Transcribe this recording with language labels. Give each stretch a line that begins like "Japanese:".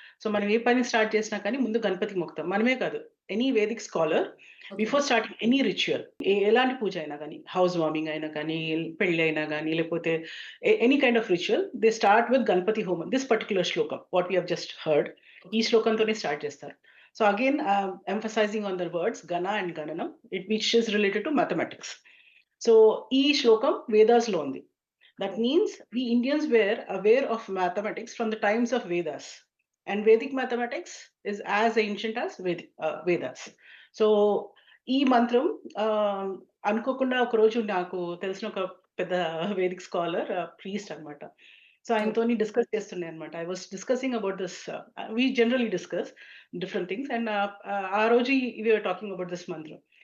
Telugu: So మనం ఏ పని start చేసినా కానీ ముందు గణపతికి మొక్కుతాం. మనమే కాదు,
English: Any vedic scholar okay. Before starting any ritual,
Telugu: ఎలాంటి పూజ అయినా కానీ, హౌస్ వార్మింగ్ అయినా కానీ, పెళ్లి అయినా కానీ, లేకపోతే
English: Any kind of ritual, they start with Ganapati homam. This particular shlokam what we have just heard,
Telugu: ఈ శ్లోకంతోనే స్టార్ట్ చేస్తారు.
English: So again emphasizing on the words Gana and Gananam, which is related to mathematics.
Telugu: So ఈ శ్లోకం వేదాస్‌లో ఉంది.
English: That means we Indians were aware of mathematics from the times of Vedas. And Vedic mathematics is as ancient as Vedas.
Telugu: So ఈ మంత్రం అనుకోకుండా ఒకరోజు నాకు తెలిసిన ఒక పెద్ద
English: vedic scholar, priest
Telugu: అన్నమాట. So okay. ఆయనతోని డిస్కస్ చేస్తుండే అన్నమాట.
English: I was discussing about this. We generally discuss different things and
Telugu: ఆ రోజు
English: We are talking about this మంత్రం.